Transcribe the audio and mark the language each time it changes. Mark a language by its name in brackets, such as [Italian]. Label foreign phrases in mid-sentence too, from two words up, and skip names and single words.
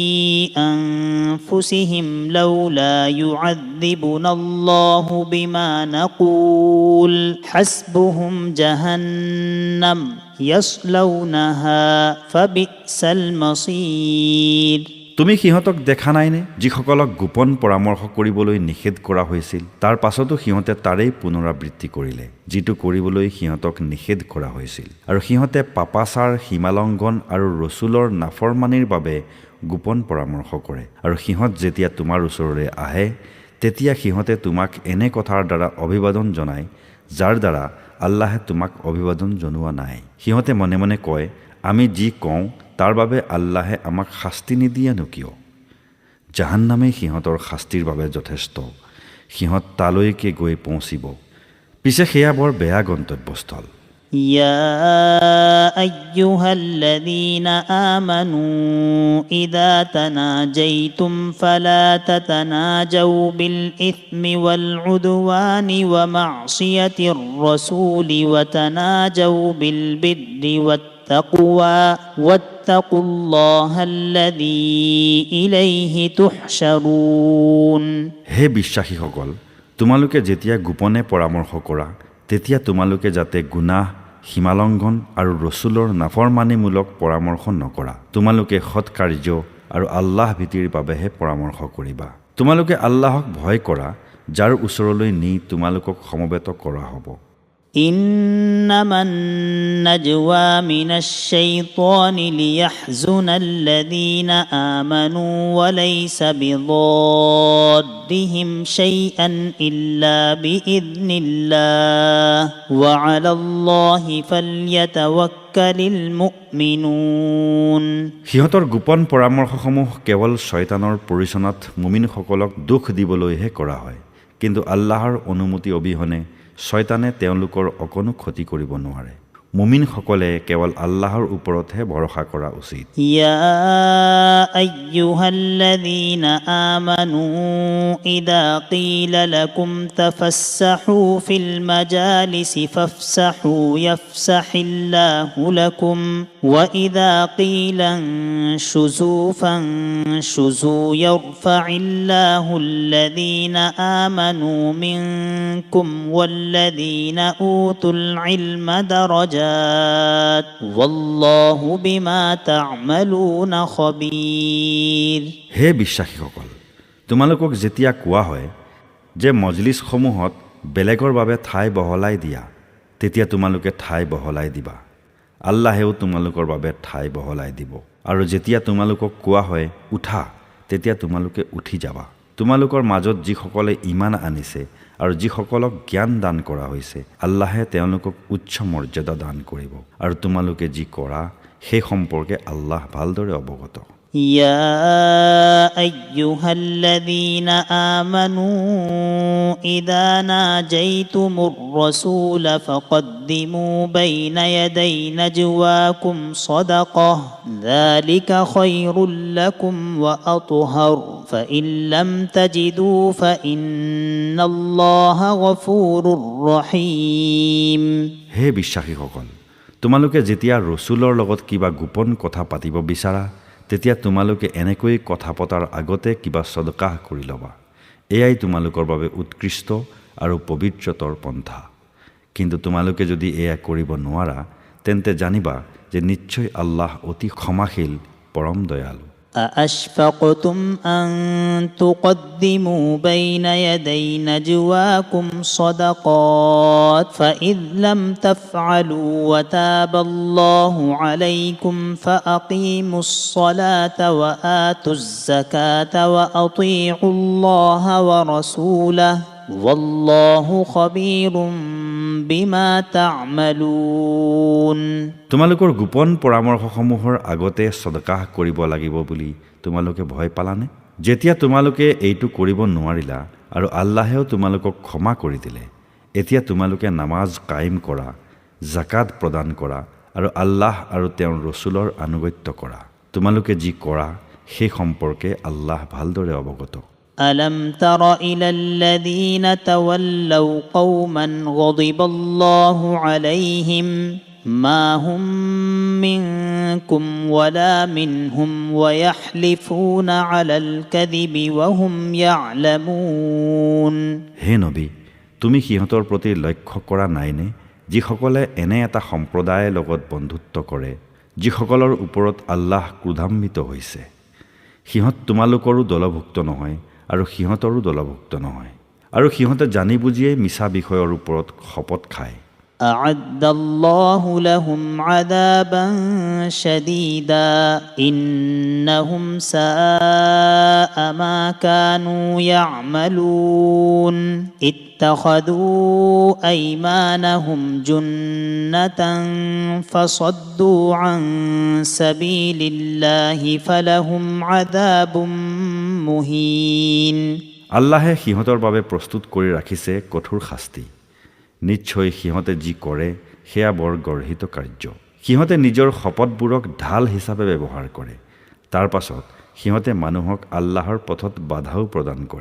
[Arabic] أنفسهم لولا يعذبنا الله بما نقول حسبهم جهنم يصلونها فبئس المصير. [Assamese] তুমি সিহঁতক দেখা নাইনে যিসকলক গোপন পৰামৰ্শ কৰিবলৈ নিষেধ কৰা হৈছিল, তাৰ পাছতো সিহঁতে তাৰেই পুনৰাবৃত্তি কৰিলে যিটো কৰিবলৈ সিহঁতক নিষেধ কৰা হৈছিল, আৰু সিহঁতে পাপাচাৰ, সীমালংঘন আৰু ৰচুলৰ নাফৰমানিৰ বাবে গোপন পৰামৰ্শ কৰে। আৰু সিহঁত যেতিয়া তোমাৰ ওচৰলৈ আহে তেতিয়া সিহঁতে তোমাক এনে কথাৰ দ্বাৰা অভিবাদন জনায় যাৰ দ্বাৰা আল্লাহে তোমাক অভিবাদন জনোৱা নাই। সিহঁতে মনে মনে কয়, আমি যি কওঁ তাৰ বাবে আল্লাহে আমাক শাস্তি নিদিয়েনো কিয়? জাহান্নামেই সিহঁতৰ শাস্তিৰ বাবে যথেষ্ট। সিহঁত তালৈকে গৈ পৌঁছিব, পিছে সেয়া বৰ বেয়া গন্তব্যস্থল। [Arabic] يا أيها الذين آمنوا إذا تناجيتم فلا تتناجوا بالإثم والعدوان ومعصية الرسول وتناجوا بالبر والتقوى واتقوا الله الذي إليه تحشرون. [Assamese] হে বিশ্বাসীসকল, তোমালোকে যেতিয়া গোপনে পৰামৰ্শ কৰা তেতিয়া তোমালোকে যাতে গুনাহ, সীমালংঘন আৰু ৰচুলৰ নাফৰমানিমূলক পৰামৰ্শ নকৰা। তোমালোকে সৎকাৰ্য আৰু আল্লাহ ভীতিৰ বাবেহে পৰামৰ্শ কৰিবা। তোমালোকে আল্লাহক ভয় কৰা যাৰ ওচৰলৈ নি তোমালোকক সমবেত কৰা হ'ব। [Arabic] إنما النجوى من الشيطان ليحزن الذين آمنوا وليس بضادهم شيئا إلا بإذن الله وعلى الله فليتوكل المؤمنون. [Assamese] সিহঁতৰ গোপন পৰামৰ্শসমূহ কেৱল শয়তানৰ পৰিচনত মুমিনসকলক দুখ দিবলৈহে কৰা হয়, কিন্তু আল্লাহৰ অনুমতি অবিহনে শয়তানে তেওঁলোকৰ অকণো ক্ষতি কৰিব নোৱাৰে। মুমিনসকলে কেৱল আল্লাহৰ ওপৰতহে ভৰসা কৰা উচিত। [Arabic] يا أيها الذين آمنوا إذا قيل لكم تفسحوا في المجالس فافسحوا يفسح الله لكم وإذا قيل انشزوا فانشزوا يرفع الله الذين آمنوا منكم والذين أوتوا العلم درجات والله بما تعملون خبير. [Assamese] হে বিশ্বাসীসকল, তোমালোকক যেতিয়া কোৱা হয় যে মজলিছসমূহত বেলেগৰ বাবে ঠাই বহলাই দিয়া, তেতিয়া তোমালোকে ঠাই বহলাই দিবা। আল্লাহেও তোমালোকৰ বাবে ঠাই বহলাই দিব। আৰু যেতিয়া তোমালোকক কোৱা হয় উঠা, তেতিয়া তোমালোকে উঠি যাবা। তোমালোকৰ মাজত যিসকলে ঈমান আনিছে আৰু যিসকলক জ্ঞান দান কৰা হৈছে, আল্লাহে তেওঁলোকক উচ্চ মৰ্যাদা দান কৰিব। আৰু তোমালোকে যি কৰা সেই সম্পৰ্কে আল্লাহ ভালদৰে অৱগত। [Arabic] يا أيها الذين آمنوا إذا ناجيتم الرسول فقدموا بين يدي نجواكم صدقة ذلك خير لكم وأطهر فإن لم تجدوا فإن الله غفور رحيم [Assamese] হে বিশ্বাসীসকল, তোমালোকে যেতিয়া ৰসুলৰ লগত কিবা গোপন কথা পাতিব বিচাৰা তেতিয়া তোমালোকে এনেকৈ কথা পতাৰ আগতে কিবা সদকাহ কৰি ল'বা। এয়াই তোমালোকৰ বাবে উৎকৃষ্ট আৰু পবিত্ৰতৰ পন্থা। কিন্তু তোমালোকে যদি এয়া কৰিব নোৱাৰা তেন্তে জানিবা যে নিশ্চয় আল্লাহ অতি ক্ষমাশীল, পৰম দয়ালু। [Arabic] أأشفقتم أن تقدموا بين يدي نجواكم صدقات فإذ لم تفعلوا وتاب الله عليكم فأقيموا الصلاة وآتوا الزكاة وأطيعوا الله ورسوله والله خبير بما تعملون। [Assamese] তোমালোকৰ গোপন পৰামৰ্শসমূহৰ আগতে সদকাহ কৰিব লাগিব বুলি তোমালোকে ভয় পালানে? যেতিয়া তোমালোকে এইটো কৰিব নোৱাৰিলা আৰু আল্লাহেও তোমালোকক ক্ষমা কৰি দিলে, এতিয়া তোমালোকে নামাজ কায়েম কৰা, জাকাত প্ৰদান কৰা আৰু আল্লাহ আৰু তেওঁৰ ৰসুলৰ আনুগত্য কৰা। তোমালোকে যি কৰা সেই সম্পৰ্কে আল্লাহ ভালদৰে অৱগত। [Arabic] ألم تر إلى الذين تولوا قوما غضب الله عليهم ما هم منكم ولا منهم ويحلفون على الكذب وهم يعلمون। [Assamese] হে নবী, তুমি সিহঁতৰ প্ৰতি লক্ষ্য কৰা নাইনে যিসকলে এনে এটা সম্প্ৰদায়ৰ লগত বন্ধুত্ব কৰে যিসকলৰ ওপৰত আল্লাহ ক্ৰোধান্বিত হৈছে। সিহঁত তোমালোকৰো দলভুক্ত নহয় আৰু সিহঁতৰো দলভুক্ত নহয়, আৰু সিহঁতে জানি বুজিয়ে মিছা বিষয়ৰ ওপৰত শপত খায়। [Arabic] أعد الله لهم عذابا شديدا إنهم ساء ما كانوا يعملون اتخذوا أيمانهم جنة فصدوا عن سبيل الله فلهم عذاب مهين। [Assamese] আল্লাহে সিহঁতৰ বাবে প্ৰস্তুত কৰি ৰাখিছে কঠোৰ শাস্তি। নিশ্চয় সিহঁতে যি কৰে সেয়া বৰ গৰ্হিত কাৰ্য। সিহঁতে নিজৰ শপতবোৰক ঢাল হিচাপে ব্যৱহাৰ কৰে, তাৰ পাছত সিহঁতে মানুহক আল্লাহৰ পথত বাধাও প্ৰদান কৰে।